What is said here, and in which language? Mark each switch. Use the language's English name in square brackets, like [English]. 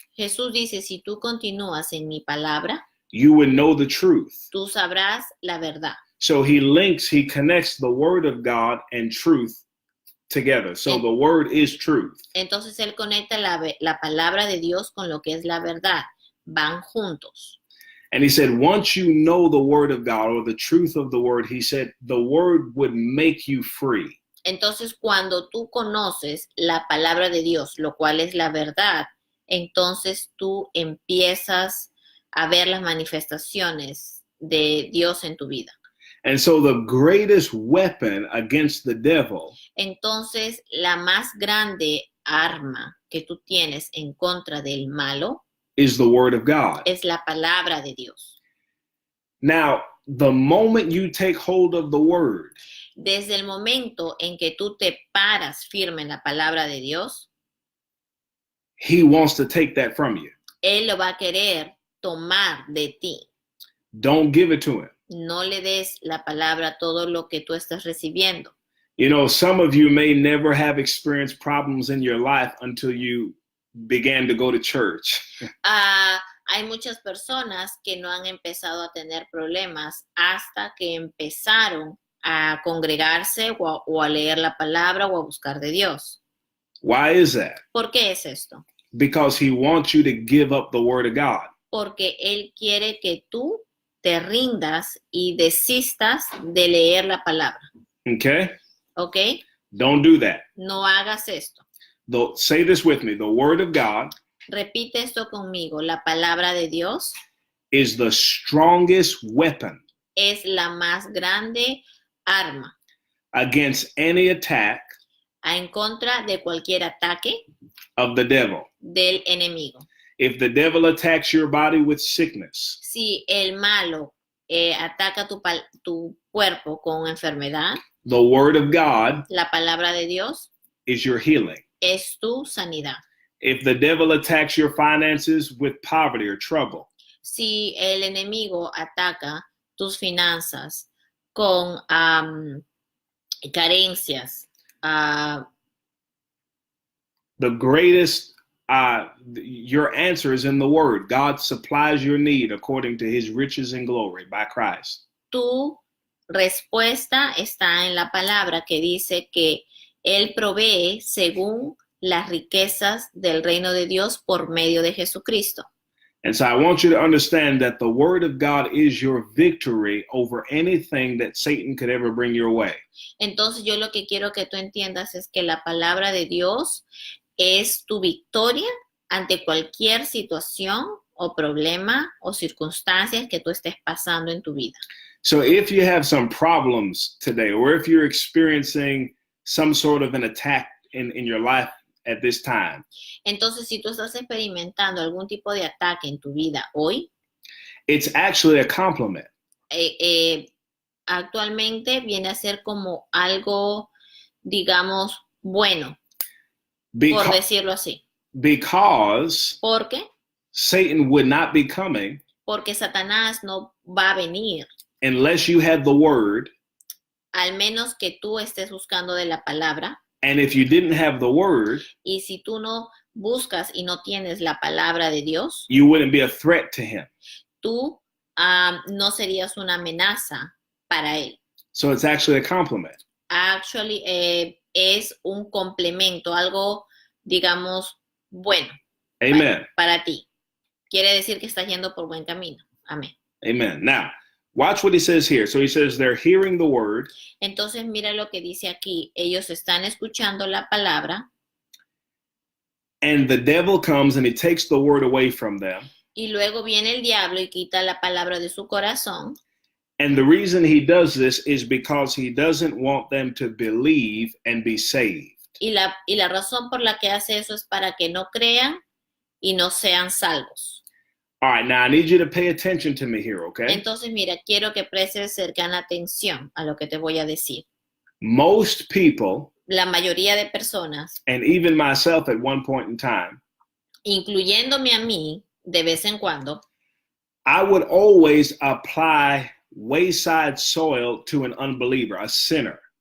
[Spanish] Jesús dice, si tú continúas en mi palabra, [English] you will know the truth. [Spanish] tú sabrás la verdad. [English] So he connects the word of God and truth together. So the word is truth. [Spanish] Entonces él conecta la palabra de Dios con lo que es la verdad. Van juntos. [English] And he said, once you know the word of God or the truth of the word, he said, the word would make you free. [Spanish] Entonces cuando tú conoces la palabra de Dios, lo cual es la verdad, entonces tú empiezas a ver las manifestaciones de Dios en tu vida. [English] And so the greatest weapon against the devil [Spanish] Entonces, la más grande arma que tú tienes en contra del malo [English] is the word of God. [Spanish] es la palabra de Dios. [English] Now, the moment you take hold of the word, [Spanish] Desde el momento en que tú te paras firme en la palabra de Dios, [English] he wants to take that from you. [Spanish] Él lo va a querer tomar de ti. [English] Don't give it to him. [Spanish] No le des la palabra a todo lo que tú estás recibiendo. [English] You know, some of you may never have experienced problems in your life until you began to go to church. [Spanish] Hay muchas personas que no han empezado a tener problemas hasta que empezaron a congregarse o a leer la palabra o a buscar de Dios. [English] Why is that? [Spanish] ¿Por qué es esto? [English] Because he wants you to give up the word of God. [Spanish] Porque Él quiere que tú te rindas y desistas de leer la palabra. [English] Okay? [Spanish] ¿Ok? [English] Don't do that. [Spanish] No hagas esto. [English] Say this with me. The word of God [Spanish] Repite esto conmigo. La palabra de Dios [English] is the strongest weapon [Spanish] es la más grande arma [English] against any attack [Spanish] en contra de cualquier ataque [English] of the devil. [Spanish] del enemigo. [English] If the devil attacks your body with sickness, [Spanish] Si el malo ataca tu cuerpo con enfermedad, [English] the word of God [Spanish] la palabra de Dios [English] is your healing. [Spanish] es tu sanidad. [English] If the devil attacks your finances with poverty or trouble, [Spanish] Si el enemigo ataca tus finanzas con carencias, [English] the greatest, your answer is in the word. God supplies your need according to his riches and glory by Christ. [Spanish] tu respuesta está en la palabra que dice que Él provee según las riquezas del reino de Dios por medio de Jesucristo. [English] And so I want you to understand that the word of God is your victory over anything that Satan could ever bring your way. [Spanish] Entonces yo lo que quiero que tú entiendas es que la palabra de Dios es tu victoria ante cualquier situación o problema o circunstancias que tú estés pasando en tu vida. [English] So if you have some problems today, or if you're experiencing some sort of an attack in your life at this time, [Spanish] Entonces, si tú estás experimentando algún tipo de ataque en tu vida hoy, [English] it's actually a compliment. [Spanish] Actualmente viene a ser como algo, digamos, bueno, por decirlo así. [English] Because [Spanish] ¿Por qué? [English] Satan would not be coming [Spanish] Porque Satanás no va a venir, [English] unless you had the word. [Spanish] al menos que tú estés buscando de la palabra. [English] And if you didn't have the word, [Spanish] Y si tú no buscas y no tienes la palabra de Dios, [English] you wouldn't be a threat to him. [Spanish] tú no serías una amenaza para él. [English] So it's actually a compliment. [Spanish] Actually, es un complemento, algo, digamos, bueno. [English] Amen. [Spanish] Para ti. Quiere decir que estás yendo por buen camino. Amén. [English] Amen. Now, watch what he says here. So he says they're hearing the word. [Spanish] Entonces mira lo que dice aquí. Ellos están escuchando la palabra. [English] And the devil comes and he takes the word away from them. [Spanish] Y luego viene el diablo y quita la palabra de su corazón. [English] And the reason he does this is because he doesn't want them to believe and be saved. [Spanish] Y la razón por la que hace eso es para que no crean y no sean salvos. [English] All right, now I need you to pay attention to me here, okay? [Spanish] Entonces, mira, quiero que prestes cercana atención a lo que te voy a decir. [English] Most people, [Spanish] La mayoría de personas, [English] and even myself at one point in time, [Spanish] incluyéndome a mí, de vez en cuando, [English] I would always apply wayside soil to an unbeliever, a sinner.